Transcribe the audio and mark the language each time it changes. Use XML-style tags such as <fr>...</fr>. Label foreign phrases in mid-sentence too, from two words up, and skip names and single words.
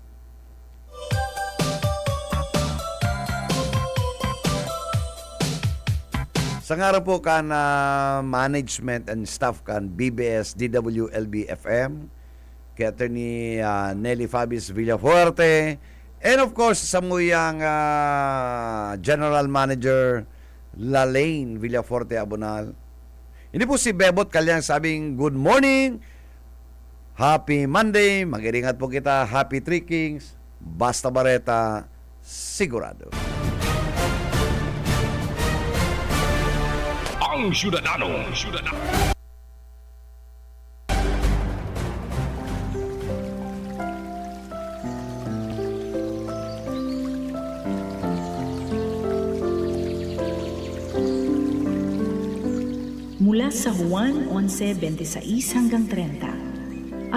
<bik>Sa nga po kan</bik> <en>management and staff</en> <bik>kan BBS DWLB FM, kay Attorney Nelly Fabis Villafuerte, and of course sa muyang General Manager Lalaine Villafuerte Abonal.</bik> <tl>Hindi po si Bebot Kalyang sabing</tl> <en>good morning, happy Monday,</en> <bik>mag-iringat po kita,</bik> <en>happy Three Kings,</en> <bik>Basta Bareta, sigurado. Ang Syudadano.</bik> <tl>Mula sa Juan 11:26 hanggang 30.</tl>